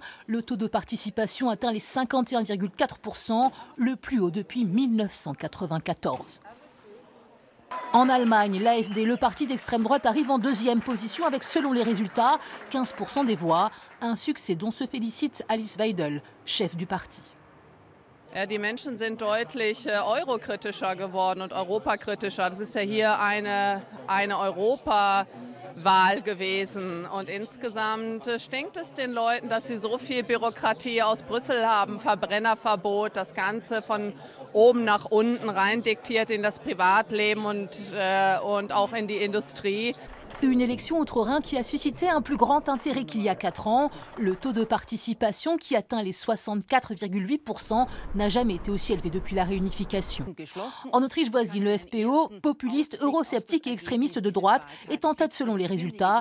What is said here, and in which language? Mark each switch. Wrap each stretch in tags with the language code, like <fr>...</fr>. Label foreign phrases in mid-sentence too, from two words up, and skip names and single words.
<fr>Le taux de participation atteint les 51,4%, le plus haut depuis 1994. En Allemagne, l'AfD, le parti d'extrême droite, arrive en deuxième position avec, selon les résultats, 15% des voix. Un succès dont se félicite Alice Weidel, chef du parti.</fr> <de>Ja, die Menschen sind deutlich eurokritischer geworden und europakritischer. Das ist ja hier eine Europawahl gewesen. Und insgesamt stinkt es den Leuten, dass sie so viel Bürokratie aus Brüssel haben, Verbrennerverbot, das Ganze von oben nach unten rein diktiert in das Privatleben und auch in die Industrie.</de> <fr>Une élection outre-Rhin qui a suscité un plus grand intérêt qu'il y a 4 ans. Le taux de participation qui atteint les 64,8% n'a jamais été aussi élevé depuis la réunification. En Autriche voisine, le FPO, populiste, eurosceptique et extrémiste de droite, est en tête selon les résultats.</fr>